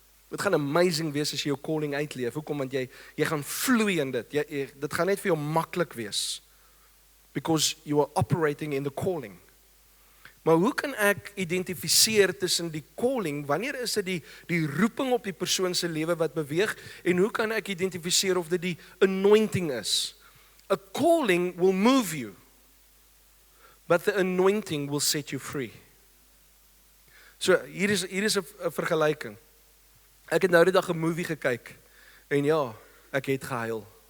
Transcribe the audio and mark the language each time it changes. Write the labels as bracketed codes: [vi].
[af] Dit gaan amazing wees as jy jou calling uitleef. Hoekom? Want jy gaan vloei in dit. Dit gaan net vir jou maklik wees. [en] Because you are operating in the calling. [af] Maar hoe kan ek identifiseer tussen die calling, wanneer is dit die roeping op die persoon se lewe wat beweeg, en hoe kan ek identifiseer of dit die anointing is? [en] A calling will move you, but the anointing will set you free. [af] So hier is 'n vergelyking. Ek het nou die dag 'n movie gekyk en ja, ek het gehuil.